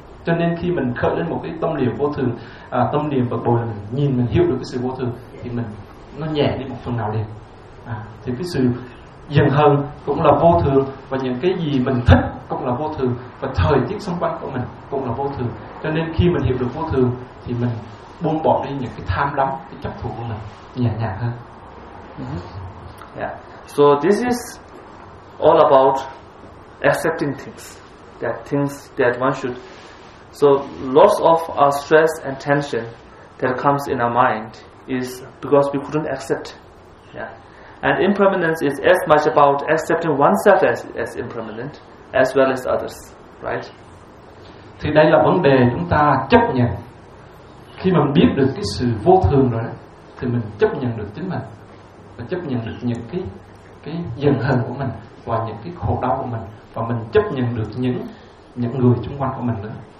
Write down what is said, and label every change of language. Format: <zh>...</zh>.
<vi>Cho nên khi mình khởi lên một cái tâm niệm vô thường, tâm niệm bực bội, mình nhìn, mình hiểu được cái sự vô thường, thì mình nó nhẹ đi một phần nào liền. Thì cái sự Giận hờn cũng là vô thường, và những cái gì mình thích cũng là vô thường, và thời tiết xung quanh của mình cũng là vô thường. Cho nên khi mình hiểu được vô thường thì mình buông bỏ đi những cái tham đắm, cái chấp thủ của mình nhẹ nhàng hơn.</vi> <en>Yeah. So this is all about accepting things, that things that one should. So lots of our stress and tension that comes in our mind is because we couldn't accept. Yeah. And impermanence is as much about accepting oneself as impermanent, as well as others, right?</en> <vi>Thì đây là vấn đề chúng ta chấp nhận. Khi mà biết được cái sự vô thường rồi, thì mình chấp nhận được chính mình, và chấp nhận được những cái giận hờn của mình và những cái khổ đau của mình, và mình chấp nhận được những người xung quanh của mình nữa.</vi>